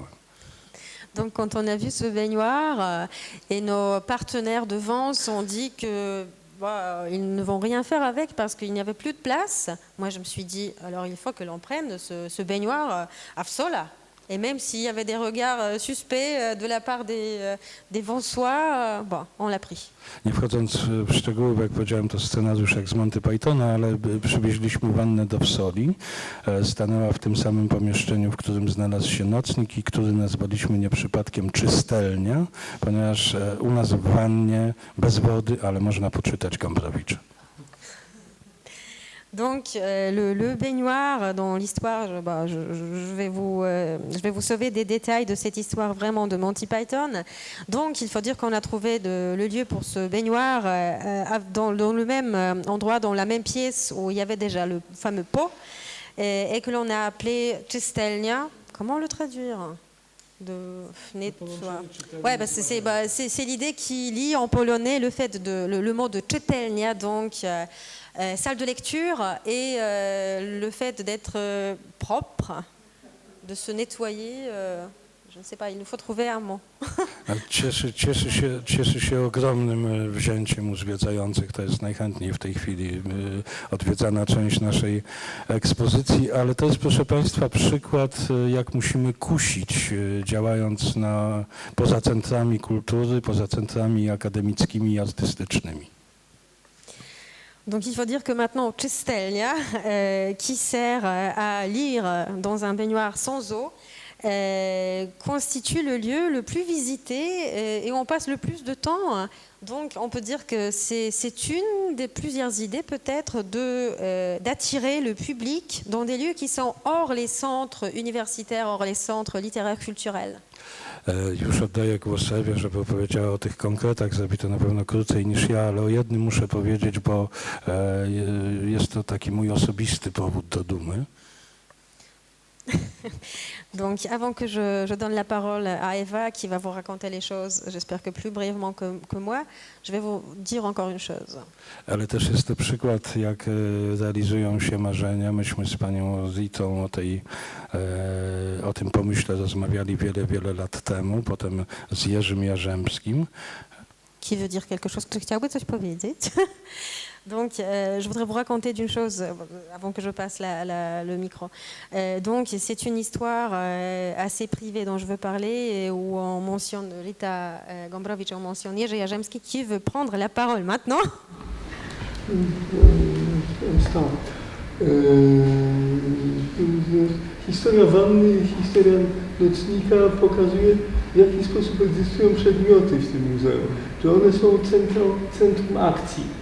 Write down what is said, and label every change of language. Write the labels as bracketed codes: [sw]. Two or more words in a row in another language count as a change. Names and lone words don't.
[fr] Donc quand on a vu ce baignoire, et nos partenaires de Vence ont dit que ils ne vont rien faire avec parce qu'il n'y avait plus de place, moi je me suis dit, alors il faut que l'on prenne ce baignoire à Wsola. Et même s'il y avait des regards suspects de la part des Wąsois, on l'a pris. [pl] Nie wchodząc w szczegóły, bo jak powiedziałem, to scenariusz jak z Monty Pythona, ale przywieźliśmy wannę do Wsoli. Stanęła w tym samym pomieszczeniu, w którym znalazł się nocnik i który nazwaliśmy nie przypadkiem czystelnia, ponieważ u nas w wannie bez wody, ale można poczytać Gombrowicza. [fr] Donc le baignoire dans l'histoire, je vais vous sauver des détails de cette histoire vraiment de Monty Python. Donc il faut dire qu'on a trouvé le lieu pour ce baignoire dans le même endroit, dans la même pièce où il y avait déjà le fameux pot et que l'on a appelé czystelnia. Comment le traduire? Ouais, c'est l'idée qui lie en polonais le mot de czytelnia, donc salle de lecture, et le fait d'être propre, de se nettoyer, je ne sais pas, il nous faut trouver un mot. [pl] Cieszy się ogromnym wzięciem u zwiedzających. To jest najchętniej w tej chwili odwiedzana część naszej ekspozycji, ale to jest, proszę Państwa, przykład, jak musimy kusić, działając poza centrami kultury, poza centrami akademickimi i artystycznymi. [fr] Donc il faut dire que maintenant, czystelnia, qui sert à lire dans un baignoire sans eau, constitue le lieu le plus visité et on passe le plus de temps. Donc on peut dire que c'est une des plusieurs idées peut-être d'attirer le public dans des lieux qui sont hors les centres universitaires, hors les centres littéraires culturels. [pl] Już oddaję głos Ewie, żeby opowiedziała o tych konkretach. Zrobi to na pewno krócej niż ja, ale o jednym muszę powiedzieć, bo jest to taki mój osobisty powód do dumy. [fr] Donc avant que je donne la parole à Eva qui va vous raconter les choses, j'espère que plus brièvement que moi, je vais vous dire encore une chose. [pl] Ale też jest to przykład, jak realizują się marzenia. Myśmy z panią Zitą o tym pomyśle rozmawiali wiele lat temu, potem z Jerzym Jarzębskim. [fr] Qui veut dire quelque chose? [pl] Czy chciałby coś powiedzieć? [fr] Donc, je voudrais vous raconter d'une chose avant que je passe le micro. Donc, c'est une histoire assez privée dont je veux parler et où on mentionne Rita Gombrowicz et on mentionne Jerzy Jarzębski qui veut prendre la parole maintenant. [pl] Historia wanny i historia nocnika pokazuje, w jaki sposób egzystują przedmioty w tym muzeum. Że one są centrum akcji.